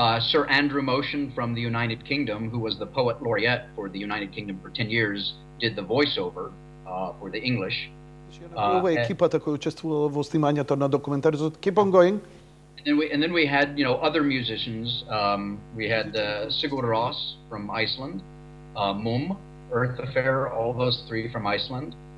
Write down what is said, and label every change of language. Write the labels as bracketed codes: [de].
[en] Sir Andrew Motion from the United Kingdom, who was the poet laureate for the United Kingdom for 10 years, did the voiceover for the English. [mk] Ова е екипата која учествувала во снимањето на документаризот. [en] Keep on going. And then we had, other musicians. We had Sigur Rós from Iceland, Mum, Earth Affair, all those three from Iceland.